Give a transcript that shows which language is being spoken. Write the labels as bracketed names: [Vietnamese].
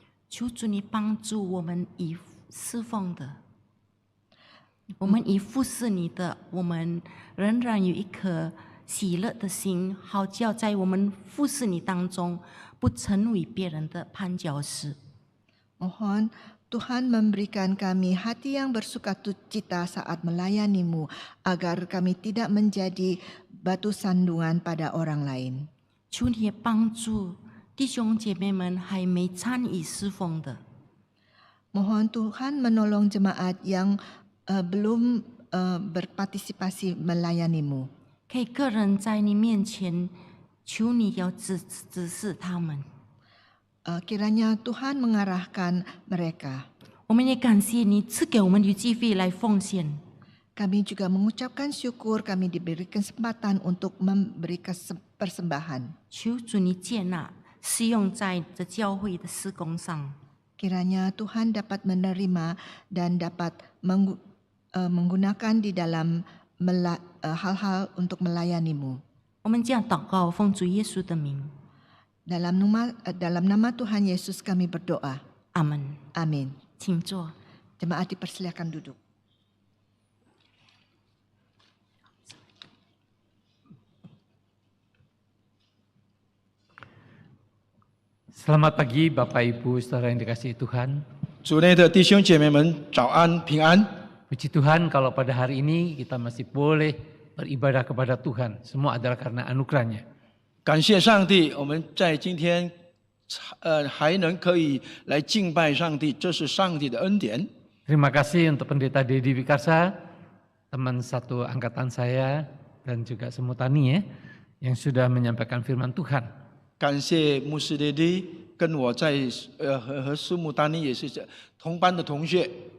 [Chinese] 求主你帮助我们以侍奉的，我们以服侍你的，我们仍然有一颗喜乐的心，好叫在我们服侍你当中，不成为别人的绊脚石。 [Indonesian] Mohon Tuhan memberikan kami hati yang bersukacita saat melayanimu, agar kami tidak menjadi batu sandungan pada orang lain. [Chinese] 求你也帮助弟兄姐妹们还没参与侍奉的， [Indonesian] Mohon Tuhan menolong jemaat yang belum berpartisipasi melayanimu. [Chinese] 可以个人在你面前，求你要指示他们。 [Indonesian] Kiranya Tuhan mengarahkan mereka. [Chinese] 我们也感谢你赐给我们有机会来奉献。 [Indonesian] Kami juga mengucapkan syukur kami diberi kesempatan untuk memberi persembahan. [Chinese] 求主你接纳，使用在这教会的事工上。 [Indonesian] Kiranya Tuhan dapat menerima dan dapat menggunakan di dalam hal-hal untuk melayanimu. [Chinese] 我们这样祷告，奉主耶稣的名， [Indonesian] Dalam nama Tuhan Yesus kami berdoa. [Chinese] 阿门。 [Indonesian] Amin. [Chinese] 请坐。 [Indonesian] Jemaat dipersilakan duduk. Selamat pagi Bapak Ibu Saudara yang dikasihi Tuhan. [Chinese] 主内的弟兄姐妹们，早安平安！ [Indonesian] Puji Tuhan kalau pada hari ini kita masih boleh beribadah kepada Tuhan. Semua adalah karena anugerahnya. [Chinese] 感谢上帝，我们在今天还能可以来敬拜上帝，这是上帝的恩典。 [Indonesian] Terima kasih untuk Pendeta Dedi Wikarsa, teman satu angkatan saya dan juga Semutani ya, yang sudah menyampaikan firman Tuhan. [Chinese] 感谢牧师爹爹，跟我在和苏木丹尼也是同班的同学。